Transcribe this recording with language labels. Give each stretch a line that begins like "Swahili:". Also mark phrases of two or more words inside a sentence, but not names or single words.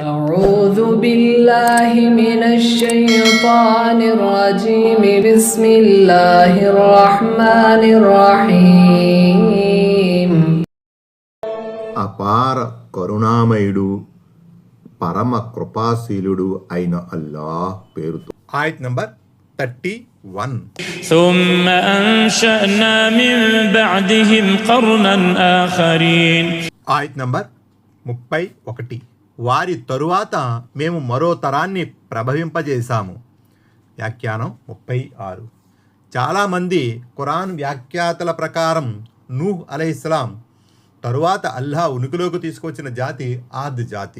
Arabic: أعوذ بالله من الشيطان الرجيم. بسم الله الرحمن الرحيم.
Telugu: అపార కరుణామయుడు పరమ కృపాశీలుడు అయిన అల్లాహ్ పేరుతో. ఆయత్ నంబర్ 31.
Arabic: ثم أنشأنا من بعدهم قرنا آخرين.
Telugu: ఆయత్ నంబర్ 31. వారి తరువాత మేము మరో తరాన్ని ప్రభవింపజేశాము. వ్యాఖ్యానం 36. చాలామంది ఖురాన్ వ్యాఖ్యాతల ప్రకారం నూహ్ అలైహిస్సలాం తరువాత అల్లాహ్ ఉనికిలోకి తీసుకొచ్చిన జాతి ఆద్ జాతి.